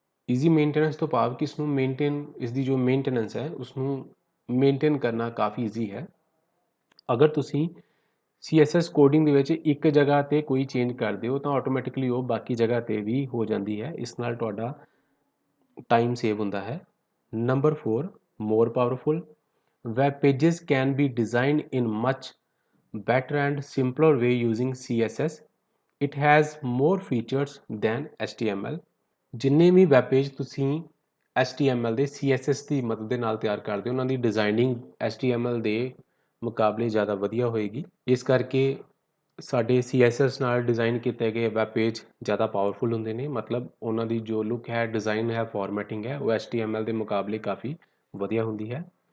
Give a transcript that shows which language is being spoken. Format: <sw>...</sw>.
<pa>Easy maintenance ਤੋਂ ਭਾਵ ਕਿ ਇਸ ਨੂੰ ਇਸ ਦੀ ਜੋ ਮੇਨਟੇਨੈਂਸ ਹੈ ਉਸ ਨੂੰ ਮੇਨਟੇਨ ਕਰਨਾ ਕਾਫੀ ਈਜ਼ੀ ਹੈ। ਅਗਰ ਤੁਸੀਂ CSS ਕੋਡਿੰਗ ਦੇ ਵਿੱਚ ਇੱਕ ਜਗ੍ਹਾ ਤੇ ਕੋਈ ਚੇਂਜ ਕਰਦੇ ਹੋ ਤਾਂ ਆਟੋਮੈਟਿਕਲੀ ਉਹ ਬਾਕੀ ਜਗ੍ਹਾ ਤੇ ਵੀ ਹੋ ਜਾਂਦੀ ਹੈ। ਇਸ ਨਾਲ ਤੁਹਾਡਾ ਟਾਈਮ ਸੇਵ ਹੁੰਦਾ ਹੈ।</pa> <en>Number 4, more powerful। Web pages can be designed in much better and simpler way using CSS। It has more features than HTML।</en> <pa>ਜਿੰਨੇ ਵੀ ਵੈਬ ਪੇਜ ਤੁਸੀਂ HTML ਦੇ CSS ਦੀ ਮਦਦ ਦੇ ਨਾਲ ਤਿਆਰ ਕਰਦੇ ਹੋ ਉਹਨਾਂ ਦੀ ਡਿਜ਼ਾਈਨਿੰਗ HTML ਦੇ ਮੁਕਾਬਲੇ ਜ਼ਿਆਦਾ ਵਧੀਆ ਹੋਏਗੀ। ਇਸ ਕਰਕੇ ਸਾਡੇ CSS ਨਾਲ ਡਿਜ਼ਾਈਨ ਕੀਤੇ ਗਏ ਵੈਬ ਪੇਜ ਜ਼ਿਆਦਾ ਪਾਵਰਫੁਲ ਹੁੰਦੇ ਨੇ, ਮਤਲਬ ਉਹਨਾਂ ਦੀ ਜੋ ਲੁੱਕ ਹੈ, ਡਿਜ਼ਾਈਨ ਹੈ, ਫਾਰਮੈਟਿੰਗ ਹੈ, ਉਹ HTML ਦੇ ਮੁਕਾਬਲੇ ਕਾਫੀ ਵਧੀਆ ਹੁੰਦੀ ਹੈ।</pa>